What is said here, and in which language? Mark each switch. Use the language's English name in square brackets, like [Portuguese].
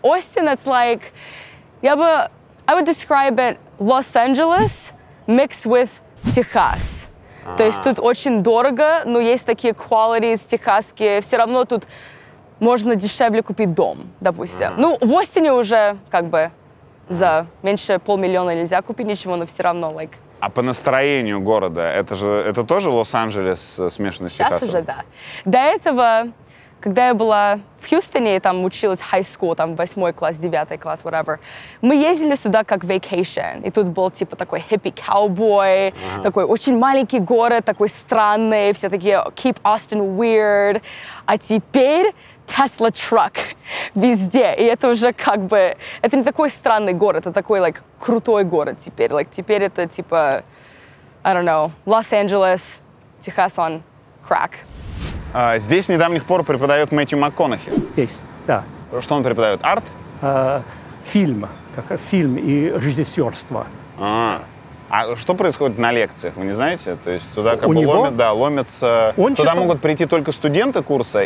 [English] Остин, it's like... I would describe it Los Angeles mixed with Техас. [Russian] То есть тут очень дорого, но есть такие [English] qualities [Russian] техасские. Все равно тут можно дешевле купить дом, допустим. Ну, в Остине уже как бы за меньше $500 000 нельзя купить ничего, но все равно, [English] like... [Russian] А по настроению города, это тоже Лос-Анджелес смешанный с Техасом? Сейчас уже, да. До этого, когда я была в Хьюстоне, и там училась [English] high school, [Russian] там 8 класс, 9 класс, [English] whatever, [Russian] мы ездили сюда как [English] vacation. [Russian] И тут был типа такой [English] hippie-cowboy, [Russian] такой очень маленький город, такой странный, все такие [English] keep Austin weird. [Russian] А теперь Tesla truck везде. И это уже как бы... Это не такой странный город, это такой, [English] like, [Russian] крутой город теперь. [English] Like, [Russian] теперь это типа, [English] I don't know, Лос-Анджелес, Техас on crack. [Russian] Здесь с недавних пор преподает Мэтью МакКонахи. Есть, да. Что он преподает? Арт? Фильм и режиссерство. А что происходит на лекциях, вы не знаете? То есть туда как бы ломятся... Туда могут прийти только студенты курса?